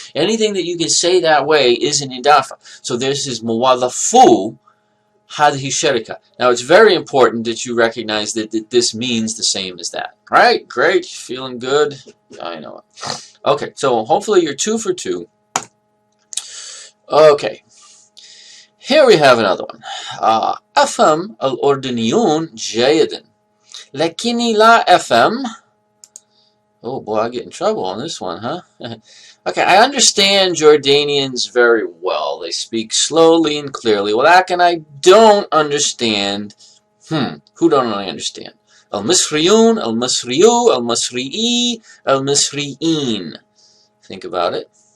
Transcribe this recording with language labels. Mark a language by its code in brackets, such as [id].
[en] Anything that you can say that way is an Idafa. So this is muwaddafu hadhi sharika. Now it's very important that you recognize that this means the same as that. Right? Great. Feeling good? I know it. Okay, so hopefully you're 2 for 2. Okay. Here we have another one. [ar] أفهم الأردنيون جيدا لكني لا أفهم. [en] Oh boy, I get in trouble on this one, huh? Okay, I understand Jordanians very well. They speak slowly and clearly. Walakin I don't understand. Who don't I understand? Al-Misriyun, Al-Misriyu, Al-Misri'i, Al-Misri'in. Think about it.